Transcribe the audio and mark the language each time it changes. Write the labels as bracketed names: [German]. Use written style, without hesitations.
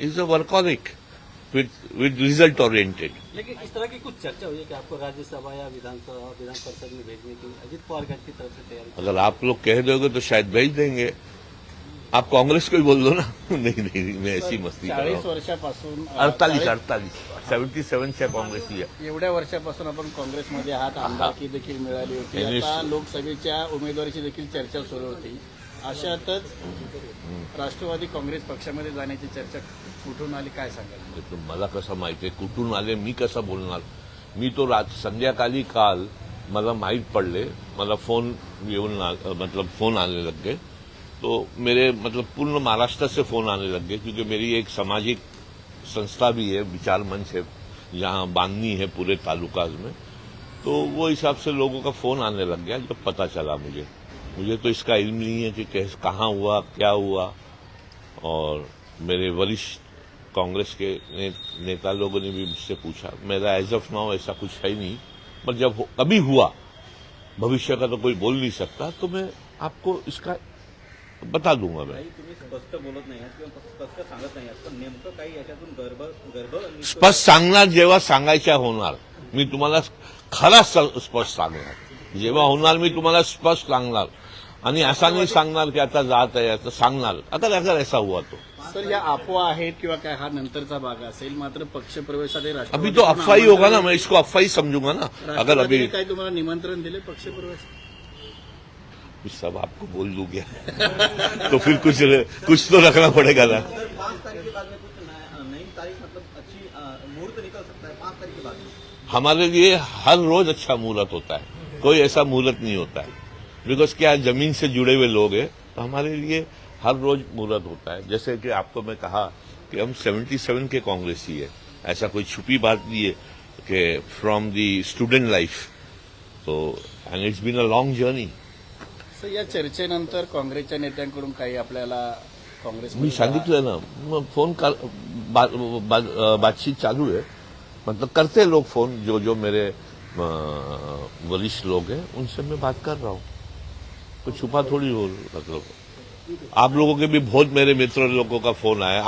[English] Is a workaholic with result oriented. [Hindi] लेकिन इस तरह की कुछ चर्चा हुई है कि आपको राज्यसभा या विधान परिषद में भेजने की अजित पवार गठ की तरफ से तैयारी। अगर आप लोग कह दोगे तो शायद भेज देंगे। आप कांग्रेस को ही बोल दो ना। नहीं, मैं ऐसी मस्ती कर रहा 40 हूं। [Marathi] वर्षापासून 48 77च्या काँग्रेसची आहे। एवढ्या वर्षापासून आपण काँग्रेसमध्ये आहात, आमदारकी देखील मिळाली होती, त्यांनी- आता लोकसभेच्या उमेदवारीची देखील चर्चा सुरू होती। अशातच राष्ट्रवादी काँग्रेस पक्षामध्ये जाण्याची चर्चा कुठून आली, काय सांगाल? तो मला कसं माहिती आहे कुठून आले, मी कसं बोलणार? मी तो संध्याकाळी काल मला माहीत पडले, मला फोन येऊन [Hindi] मतलब फोन आने लग गए। तो मेरे मतलब पूर्ण महाराष्ट्र से फोन आने लग गए, क्योंकि मेरी एक सामाजिक संस्था भी है, विचार मंच है, जहां बांधनी है पूरे तालुकाज में। तो वो हिसाब से लोगों का फोन आने लग गया जब पता चला मुझे तो इसका इल्म नहीं है कि कहाँ हुआ, क्या हुआ। और मेरे वरिष्ठ कांग्रेस के नेता लोगों ने भी मुझसे पूछा। मेरा [English] age of now [Hindi] ऐसा कुछ है ही नहीं, पर जब कभी हुआ, भविष्य का तो कोई बोल नहीं सकता, तो मैं आपको इसका बता दूंगा। मैं [Marathi] काही तुम्ही स्पष्ट बोलत नाही आहात किंवा स्पष्ट सांगत नाही आहात, पण नेमकं काही याच्यातून गर्भ स्पष्ट सांगणार जेव्हा सांगायच्या होणार, मी तुम्हाला खरा स्पष्ट सांगणार। जेव्हा होणार मी तुम्हाला स्पष्ट सांगणार, आणि असा नाही सांगणार की आता जात आहे, आता सांगणार [Hindi] अगर ऐसा हुआ तो। [Marathi] सर या अफवा आहेत किंवा काय, हा नंतरचा भाग असेल, मात्र पक्षप्रवेशासाठी [Hindi] अभी [Marathi] राष्ट्रवादी [Hindi] तो अफवाह ही होगा ना, मैं इसको अफवाह ही समझूंगा ना। अगर अभी [Marathi] राष्ट्रवादीने काही तुम्हाला निमंत्रण दिले पक्षप्रवेश? [Hindi] सब आपको बोल दूं क्या? तो फिर कुछ तो रखना पड़ेगा ना। 5 तारीख के बाद में कुछ नई तारीख मतलब अच्छी मुहूर्त निकल सकता है 5 तारीख के बाद में। हमारे लिए हर रोज अच्छा मुहूर्त होता है, कोई ऐसा मुहूर्त नहीं होता है। बिकॉज क्या है, जमीन से जुड़े हुए लोग हैं, तो हमारे लिए हर रोज मुहूर्त होता है। जैसे कि आपको मैं कहा कि हम 77 के कांग्रेसी है, ऐसा कोई छुपी बात नहीं है कि [English] From the student life. तो and it's been a long journey. [Marathi] Sir या चर्चेनंतर काँग्रेसच्या नेत्यांकडून काही आपल्याला काँग्रेस मी सांगितलं ना, मग [Hindi] फोन बातचीत चालू है, मतलब करते हैं लोग फोन, जो मेरे वरिष्ठ लोग हैं उनसे मैं बात कर रहा हूँ। तो छुपा थोड़ी हो, मतलब आप लोगों के भी बहुत मेरे मित्र लोगों का फोन आया।